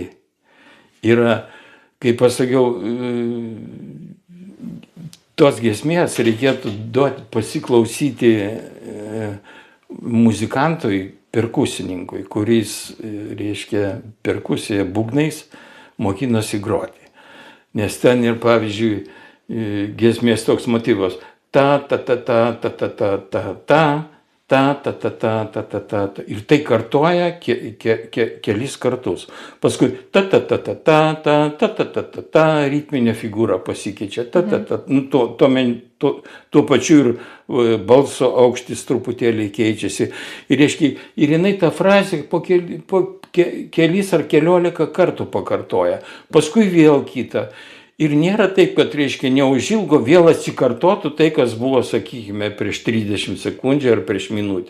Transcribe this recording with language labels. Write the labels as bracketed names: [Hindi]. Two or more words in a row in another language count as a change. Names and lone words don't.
[Lithuanian] Yra, kaip pasakiau, tos giesmės reikėtų pasiklausyti muzikantui, perkusininkui, kuris, reiškia, perkusiją būgnais mokinosi groti. Nes ten ir, pavyzdžiui, giesmės toks motyvas ta ta ta ta ta ta ta ta ta ta ta ta ta ta ta ta ta ir tai kartoja kelis kartus. Paskui ta ta ta ta ta ta ta ta ta ta ta ritminė figūra pasikeičia. Ta ta ta tuo pačiu ir balso aukštis truputėlį keičiasi. Ir reiškia, ir jinai tą frazę po kelis ar keliolika kartų pakartoja. Paskui vėl kitą. Ir nėra taip, kad, reiškia, neužilgo vėl atsikartotų tai, kas buvo, sakykime, prieš 30 sekundžių ar prieš minutę.